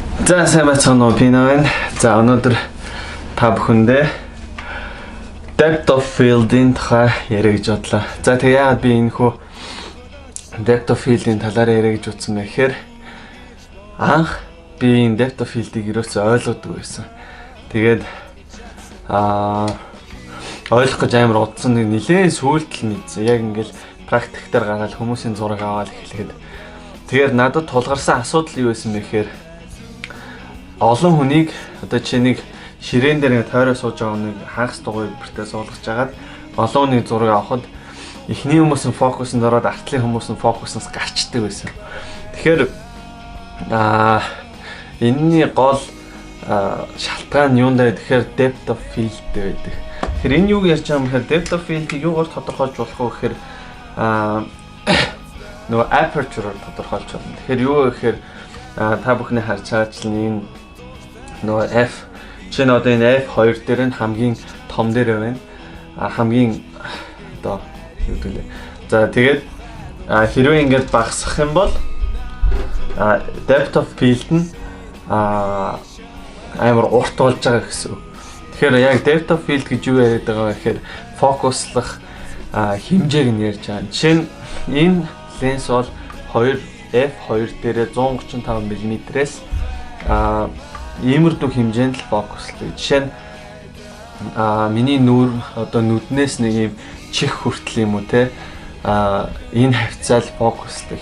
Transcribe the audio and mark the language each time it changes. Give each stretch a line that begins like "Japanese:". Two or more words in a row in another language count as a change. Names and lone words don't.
Mongolian: За сайн байцгаана уу Пино байна. За өнөөдөр та бүхэндээ
English: depth of field-
Mongolian: ийн тухай яриа гэж бодлоо. За тэгээ яагаад би энэ хөө
English: depth of field-
Mongolian: ийн талаар яриа гэж утсан бэ гэхээр анх би энэ
English: depth of field-
Mongolian: ийг ерөөсөө ойлгодог байсан. Тэгээд ойлгох гэж амар удсан нэг нэлээд сүйдэл мэдсэн. Яг ингээл практик дээр гараад хүмүүсийн зураг аваад эхлэхэд тэгээд надад тулгарсан асуудал юу байсан бэ гэхээр олон хүнийг одоо чи нэг ширээн дээр нэг тойроо сууж байгаа нэг хагас дугуй бэртээ суулгаж агаад олон хүний зураг авахад эхний хүмүүсийн фокуснд ороод артлын хүмүүсийн фокуснаас гарчдаг байсан. Тэгэхээр энэний гол шалтгаан нь юундаа тэгэхээр
English: depth of field
Mongolian: байдаг. Тэгэхээр энэ юуг ярьж байгаа юм гэхээр
English: depth of field-
Mongolian: ийг юугаар тодорхойлж болох вэ гэхээр нөгөө aperture-оор тодорхойлж болно. Тэгэхээр юу вэ гэхээр та бүхний харж байгаачлан энэ нөгөө F чинь одоо энэ F2 дээр нь хамгийн том дээр байна. Хамгийн одоо юу гэдэг вэ? За тэгээд хэрвээ ингэж багасгах юм бол
English: depth of field
Mongolian: нь амар урт болж байгаа гэсэн үг. Тэгэхээр яг
English: depth of field
Mongolian: гэж юу яриад байгаа вэ гэхээр фокуслах хэмжээг нь ярьж байгаа. Жишээ нь энэ ленс бол F2 дээрээ 135 мм-ээс иймэрдүү хэмжээнд л фокуслдаг. Жишээ нь миний нүур одоо нүднээс нэг юм чих хүртэл юм уу те энэ хавцаал фокуслдаг.